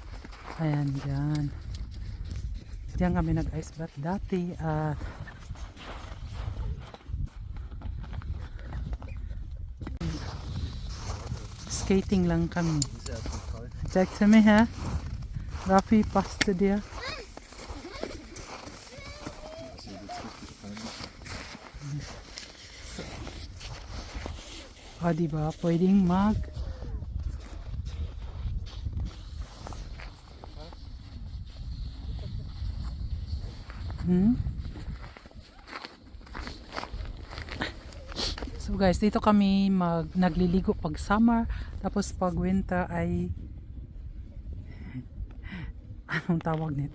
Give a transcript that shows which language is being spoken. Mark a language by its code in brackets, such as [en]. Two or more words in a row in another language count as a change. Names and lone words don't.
[tl] Ayan, diyan kami nag-ice bath dati. Skating lang kami. [en] Check to me, ha? Rafi, [de] passt zu dir? [tl] O, diba? Pwedeng [en] So guys, [tl] dito kami nagliligo pag summer, tapos pag winter ay anong tawag nito?